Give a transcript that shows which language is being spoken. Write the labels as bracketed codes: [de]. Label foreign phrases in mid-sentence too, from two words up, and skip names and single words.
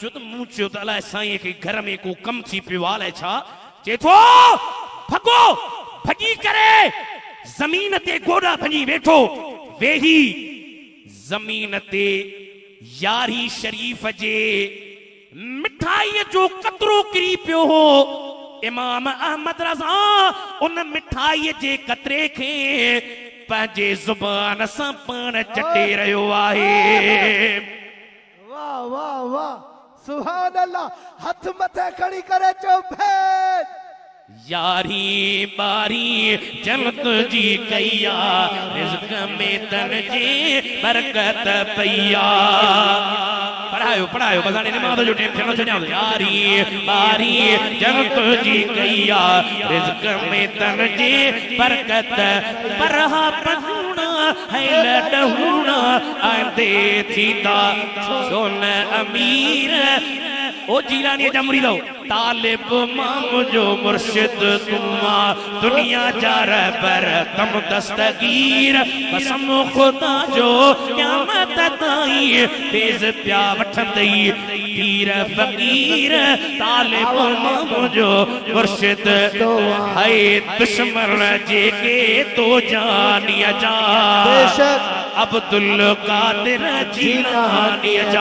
[sd] त मूं चयो त अलाए साईं खे घर में को कम थी पियो आहे अलाए छा चए थो भगो भजी करे ज़मीन ते गोॾा भजी वेठो वेही ज़मीन ते यारी शरीफ़ जे मिठाईअ जो कतरो किरी पियो हो इमाम अहमद रज़ा उन मिठाईअ जे कतरे खे पंहिंजे ज़ुबान सां पाण चटे रहियो आहे वाह वाह वाह सुभान अल्लाह हथ मथे खड़ी करे चो भेद यारी बारी जन्नत जी कैया रिज़्क़ में तन जे बरकत पैया पढ़ायो बजाने नमाज़ जो टाइम थियणो छॾियां यारी बारी जन्नत जी कैया रिज़्क़ में तन जे बरकत परहा पढ़ूणा है लॾहूणा आंदे थींदा सोन अमीर ओ जीलानी जा मुरीदो तालिब माम जो मुर्शिद तुमा दुनिया जा रहबर तम दस्तगीर कसम खुदा जो क़यामत ताईं तेज प्या वठंदई पीर फकीर तालिब माम जो मुर्शिद है दुश्मन जेके तो जानी जा अब्दुल कादिर जीलानी जा